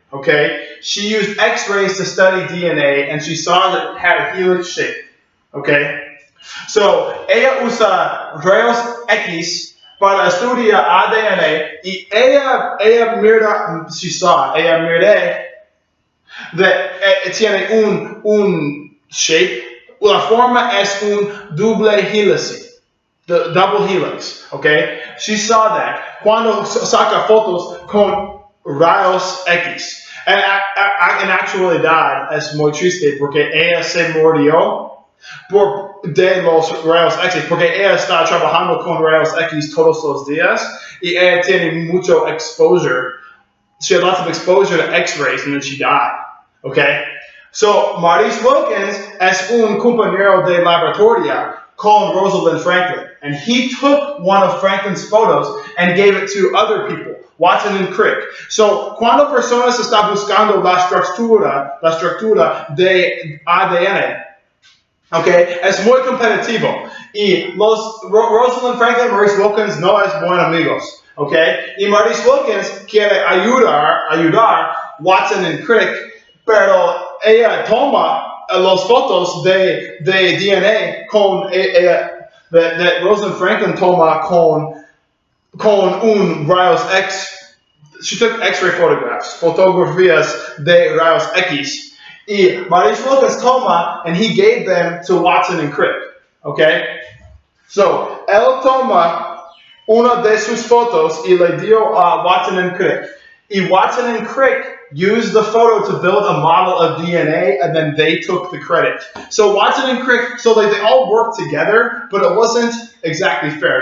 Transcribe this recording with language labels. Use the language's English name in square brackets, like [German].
[English] Okay, she used X-rays to study DNA, and she saw that it had a helix shape. [Spanish] Okay, so ella usa rayos X para estudiar ADN y ella mira, ella mira que tiene un shape, la forma es un doble hélice, [English] the double helix. [Spanish] Okay, [English] she saw that [Spanish] cuando saca fotos con rayos X. En actualidad es muy triste porque ella se murió de los rayos X, porque ella está trabajando con rayos X todos los días y ella tiene mucho exposure. [English] She had lots of exposure to X-rays and then she died. Okay? [Spanish] So, Maurice Wilkins es un compañero de laboratorio con Rosalind Franklin. [English] And he took one of Franklin's photos and gave it to other people, Watson and Crick. [Spanish] So, cuando personas están buscando la estructura de ADN, okay, es muy competitivo. Y Rosalind Franklin y Maurice Wilkins no es buenos amigos. Okay? Y Maurice Wilkins quiere ayudar Watson and Crick, pero ella toma las fotos de DNA con that Rosalind Franklin toma con un rayos X. [English] She took X-ray photographs, [Spanish] fotografías de rayos X. Y Maurice Wilkins toma, [English] and he gave them to Watson and Crick. Okay? [Spanish] So, él toma una de sus fotos y le dio a Watson and Crick. [English] Y Watson and Crick used the photo to build a model of DNA, and then they took the credit. So Watson and Crick, so like they all worked together, but it wasn't exactly fair.